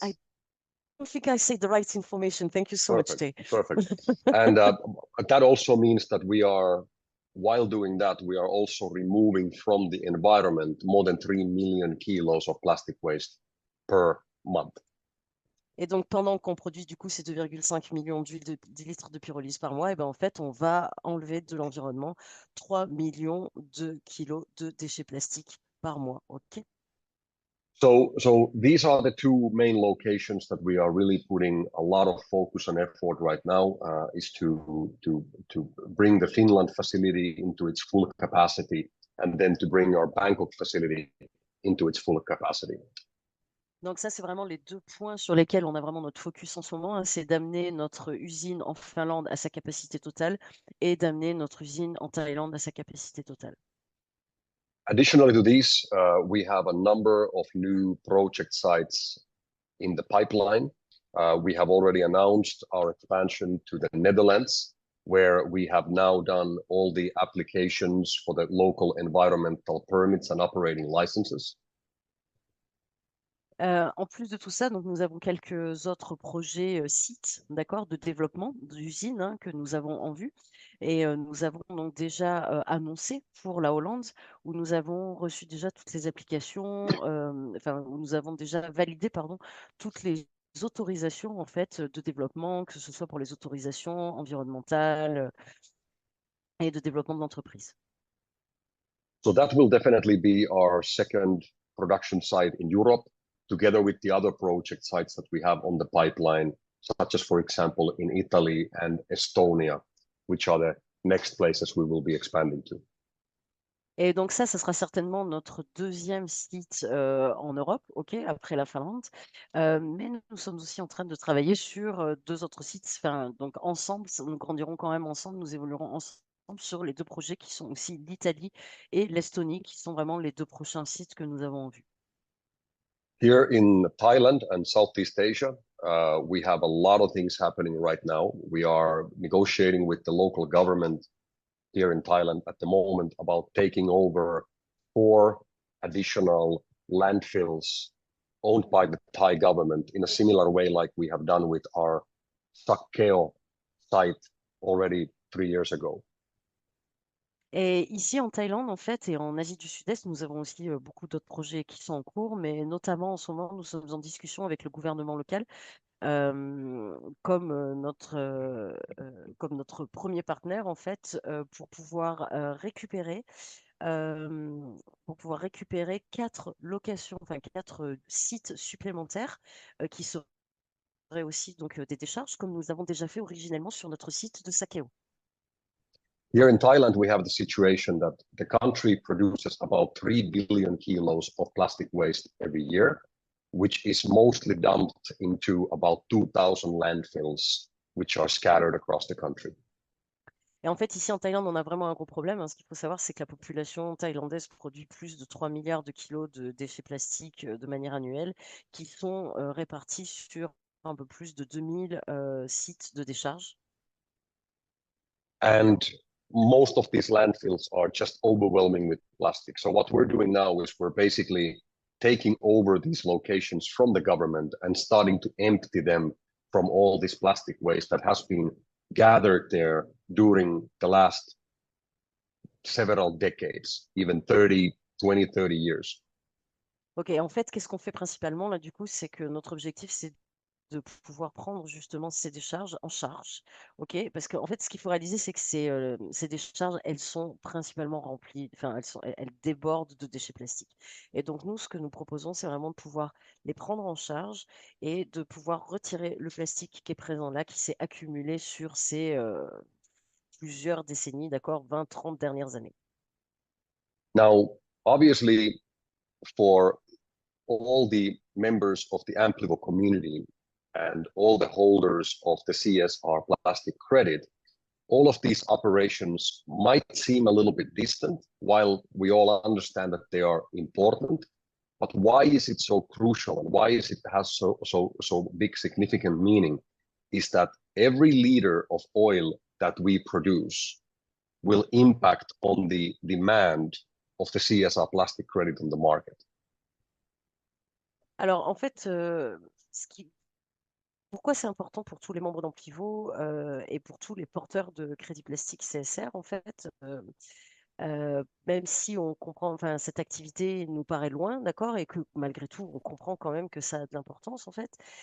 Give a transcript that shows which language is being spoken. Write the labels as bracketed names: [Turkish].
[English] I don't think I say the right information. Thank you so much, Jay. Perfect. And that also means that we are while doing that, we are also removing from the environment more than 3 million kilos of plastic waste per month. [French] Et donc, pendant qu'on produit du coup ces 2,5 millions de litres de pyrolyse par mois, et ben, en fait, on va enlever de l'environnement 3 millions de kilos de déchets plastiques par mois. [English] OK? So these are the two main locations that we are really putting a lot of focus and effort right now, is to bring the Finland facility into its full capacity, and then to bring our Bangkok facility into its full capacity. [French] Donc ça, c'est vraiment les deux points sur lesquels on a vraiment notre focus en ce moment, hein, c'est d'amener notre usine en Finlande à sa capacité totale et d'amener notre usine en Thaïlande à sa capacité totale. [English] Additionally to these, we have a number of new project sites in the pipeline. We have already announced our expansion to the Netherlands, where we have now done all the applications for the local environmental permits and operating licenses. [French] En plus de tout ça, donc nous avons quelques autres projets sites, d'accord, de développement d'usines, hein, que nous avons en vue. Et nous avons donc déjà annoncé pour la Hollande, où nous avons reçu déjà toutes les applications, enfin, où nous avons déjà validé, pardon, toutes les autorisations en fait de développement, que ce soit pour les autorisations environnementales et de développement de l'entreprise. [English] So that will definitely be our second production site in Europe, together with the other project sites that we have on the pipeline, such as, for example, in Italy and Estonia, which are the next places we will be expanding to. [French] Et donc ça sera certainement notre deuxième site en Europe, ok, après la Finlande. Mais nous sommes aussi en train de travailler sur deux autres sites. Enfin, donc ensemble, nous grandirons quand même ensemble, nous évoluerons ensemble sur les deux projets qui sont aussi l'Italie et l'Estonie, qui sont vraiment les deux prochains sites que nous avons en vue. [English] Here in Thailand and Southeast Asia, we have a lot of things happening right now. We are negotiating with the local government here in Thailand at the moment about taking over 4 additional landfills owned by the Thai government in a similar way like we have done with our Sakkeo site already 3 years ago. [French] Et ici en Thaïlande, en fait, et en Asie du Sud-Est, nous avons aussi beaucoup d'autres projets qui sont en cours, mais notamment en ce moment, nous sommes en discussion avec le gouvernement local comme notre premier partenaire, en fait, pour pouvoir récupérer 4 locations, enfin 4 sites supplémentaires qui seraient aussi donc des décharges, comme nous avons déjà fait originellement sur notre site de Sakkeo. [English] Here in Thailand, we have the situation that the country produces about 3 billion kilos of plastic waste every year, which is mostly dumped into about 2,000 landfills, which are scattered across the country. [French] Et en fait, ici en Thaïlande, on a vraiment un gros problème, hein. Ce qu'il faut savoir, c'est que la population thaïlandaise produit plus de 3 milliards de kilos de déchets plastiques de manière annuelle, qui sont répartis sur un peu plus de 2000 sites de décharge. [English] And most of these landfills are just overwhelming with plastic. So what we're doing now is we're basically taking over these locations from the government and starting to empty them from all this plastic waste that has been gathered there during the last several decades, even 30 years. [French] Ok, en fait, qu'est-ce qu'on fait principalement là, du coup, c'est que notre objectif, c'est de pouvoir prendre justement ces décharges en charge, ok? Parce qu'en fait, ce qu'il faut réaliser, c'est que ces décharges, elles sont principalement remplies, enfin, elles débordent de déchets plastiques. Et donc, nous, ce que nous proposons, c'est vraiment de pouvoir les prendre en charge et de pouvoir retirer le plastique qui est présent là, qui s'est accumulé sur ces plusieurs décennies, d'accord, 20, 30 dernières années. [English] Now, obviously, for all the members of the Amplivo community and all the holders of the CSR plastic credit, all of these operations might seem a little bit distant, while we all understand that they are important. But why is it so crucial, and why is it has so big significant meaning? Is that every liter of oil that we produce will impact on the demand of the CSR plastic credit on the market. [French] Alors, en fait, pourquoi c'est important pour tous les membres d'Amplivo et pour tous les porteurs de crédit plastique CSR, en fait, même si on comprend, enfin, cette activité nous paraît loin, d'accord, et que malgré tout, on comprend quand même que ça a de l'importance, en fait.